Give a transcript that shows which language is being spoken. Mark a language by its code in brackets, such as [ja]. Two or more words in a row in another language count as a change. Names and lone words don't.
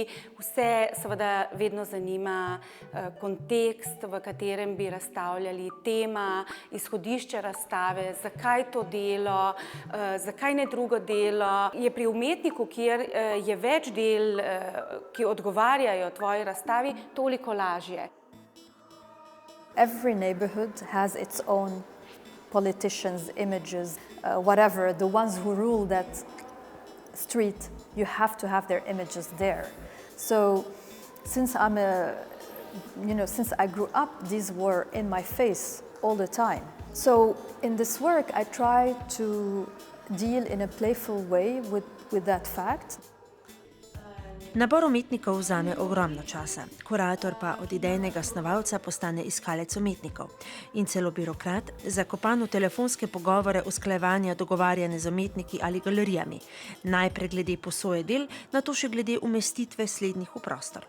[sl] Vse seveda vedno zanima kontekst, v katerem bi razstavljali, tema, izhodišče razstave, zakaj to delo, zakaj ne drugo delo. Je pri umetniku, kjer je več del, ki odgovarjajo tvoji razstavi, toliko lažje. [en] Every neighborhood has its own politicians, images, whatever, the ones who rule that street, you have to have their images there. So since since I grew up, these were in my face all the time. So in this work, I try to deal in a playful way with that fact. [sl] Nabor umetnikov vzame ogromno časa, kurator pa od idejnega snovalca postane iskalec umetnikov in celo birokrat, zakopan v telefonske pogovore, usklajevanja, dogovarjanje z umetniki ali galerijami, najprej glede posoje del, nato še glede umestitve slednjih v prostor.